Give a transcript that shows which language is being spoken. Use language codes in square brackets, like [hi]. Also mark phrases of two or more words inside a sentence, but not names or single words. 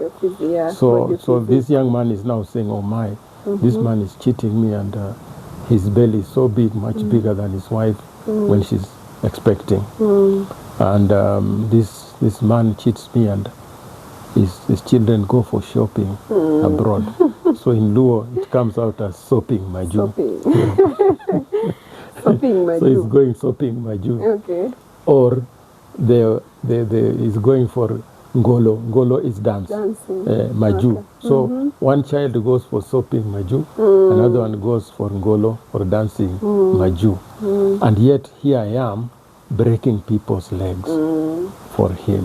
[en] So this young man is now saying, oh my, this man is cheating me, and his belly is so big, much bigger than his wife when she's expecting. And this man cheats me, and his children go for shopping abroad. So in Luo, it comes out as [luo] sopping maju. Sopping maju. [en] So he's going [luo] sopping maju. [en] Okay. Or he's going for ngolo. Ngolo is dancing. Maju. Okay. So one child goes for [luo] sopping maju, [en] another one goes for ngolo, or dancing maju. And yet here I am breaking people's legs for him.